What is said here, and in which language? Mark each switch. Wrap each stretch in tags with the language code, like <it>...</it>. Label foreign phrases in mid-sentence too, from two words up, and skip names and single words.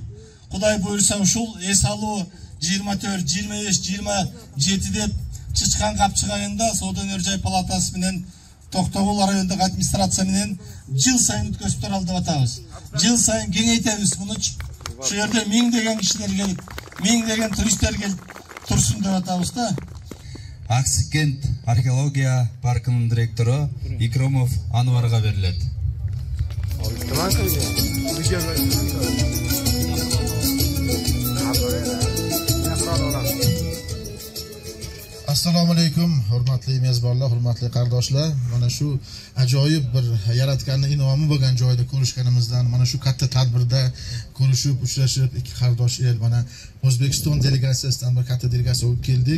<ky>Кудай буйруса ушул эс алуу 24, 25, 27 деп Чычкан капчыгайында Соодон Өржай Палатасы менен Токтогул райондук администрация менен жыл сайын өткөзүп туралы деп атабыз. Жыл сайын кеңейтебиз муну. Ушул жерде миңдеген кишилер келип, миңдеген туристтер келип турсун деп атабыз да. Аксыкент археология паркынын директору Икромов Анварга берилет.</ky> <uz>Assalomu alaykum, hurmatli mezbonlar, hurmatli qardoshlar. Mana shu ajoyib bir yaratganning in'omi bo'lgan joyda ko'rishganimizdan, mana shu katta tadbirda ko'rishib, uchrashib, ikki qardosh el, mana O'zbekiston delegatsiyasidan bir katta delegatsiya olib keldik.</uz>